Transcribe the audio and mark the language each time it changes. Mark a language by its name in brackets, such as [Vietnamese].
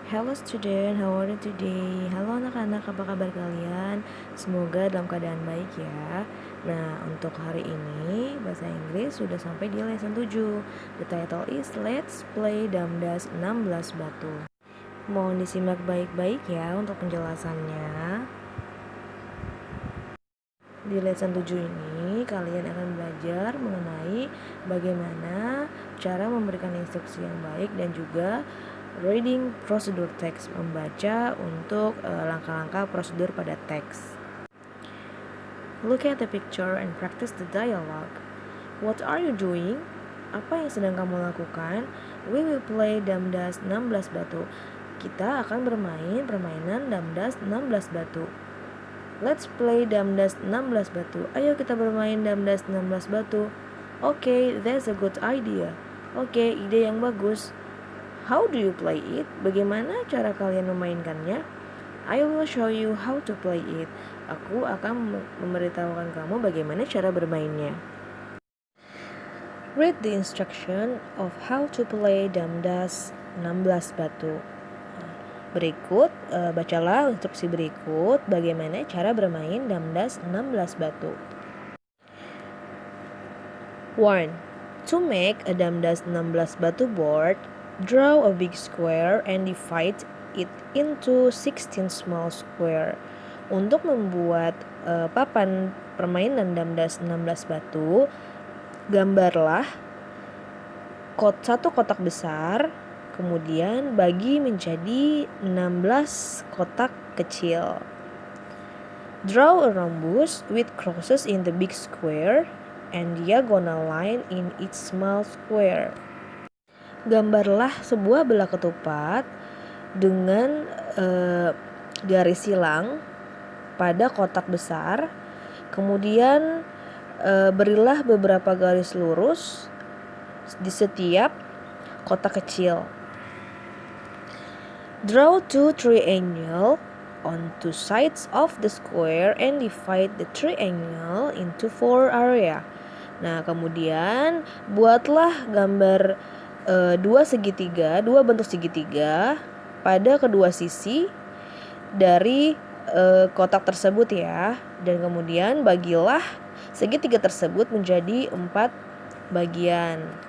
[English] Hello student, how are you today? [Indonesian] Halo anak-anak, apa kabar kalian? Semoga dalam keadaan baik ya. Nah, untuk hari ini bahasa Inggris sudah sampai di lesson 7. [English] The title is Let's Play Damdas 16 Batu. [Indonesian] Mohon disimak baik-baik ya untuk penjelasannya. Di lesson 7 ini kalian akan belajar mengenai bagaimana cara memberikan instruksi yang baik dan juga reading prosedur teks, membaca untuk langkah-langkah prosedur pada teks. [English] Look at the picture and practice the dialogue. What are you doing? [Indonesian] Apa yang sedang kamu lakukan? [English] We will play Damdas 16 Batu. [Indonesian] Kita akan bermain permainan Damdas 16 Batu. [English] Let's play Damdas 16 Batu. [Indonesian] Ayo kita bermain Damdas 16 Batu. [English] Okay, that's a good idea. [Indonesian] Oke, ide yang bagus. [English] How do you play it? [Indonesian] Bagaimana cara kalian memainkannya? [English] I will show you how to play it. [Indonesian] Aku akan memberitahukan kamu bagaimana cara bermainnya. [English] Read the instruction of how to play Damdas 16 Batu. [Indonesian] Berikut, bacalah instruksi berikut bagaimana cara bermain Damdas 16 Batu. 1. [English] To make a Damdas 16 Batu board, draw a big square and divide it into 16 small square. [Indonesian] Untuk membuat papan permainan Damdas 16 Batu, gambarlah satu kotak besar, kemudian bagi menjadi 16 kotak kecil. [English] Draw a rhombus with crosses in the big square and diagonal line in each small square. [Indonesian] Gambarlah sebuah belah ketupat dengan garis silang pada kotak besar, kemudian berilah beberapa garis lurus di setiap kotak kecil. [English] Draw two triangle on two sides of the square and divide the triangle into 4 area. [Indonesian] Nah, kemudian buatlah gambar dua bentuk segitiga pada kedua sisi dari kotak tersebut ya. Dan kemudian bagilah segitiga tersebut menjadi 4 bagian.